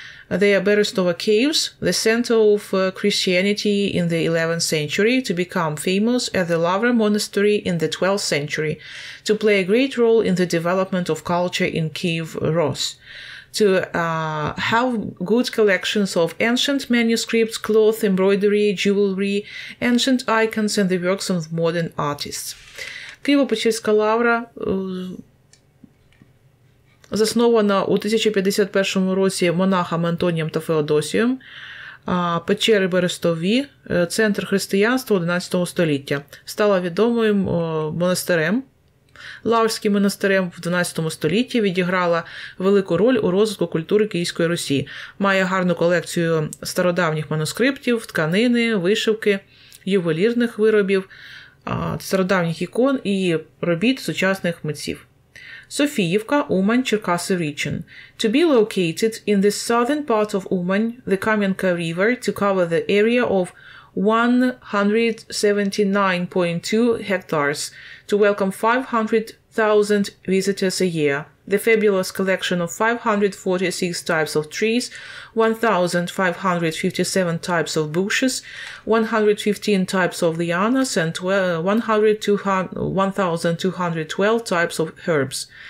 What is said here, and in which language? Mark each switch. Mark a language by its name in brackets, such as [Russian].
[English] They are Berestova Caves, the center of Christianity in the 11th century, to become famous as the Lavra Monastery in the 12th century, to play a great role in the development of culture in Kiev Rus, to have good collections of ancient manuscripts, cloth, embroidery, jewelry, ancient icons, and the works of modern artists. [Ukrainian] Києво-Печерська лавра заснована у 1051 році монахами Антонієм та Феодосієм. Печери Берестові, центр християнства 11 століття. Стала відомим монастирем. Лаврським монастирем в 12 столітті, відіграла велику роль у розвитку культури Київської Русі. Має гарну колекцію стародавніх манускриптів, тканини, вишивки, ювелірних виробів, стародавніх ікон і робіт сучасних митців. Софіївка, Умань, Черкаси Region. [English] To be located in the southern part of Umань, the Кам'янка River, to cover the area of 179.2 hectares, to welcome 500,000 visitors a year. The fabulous collection of 546 types of trees, 1,557 types of bushes, 115 types of lianas, and 1,212 types of herbs.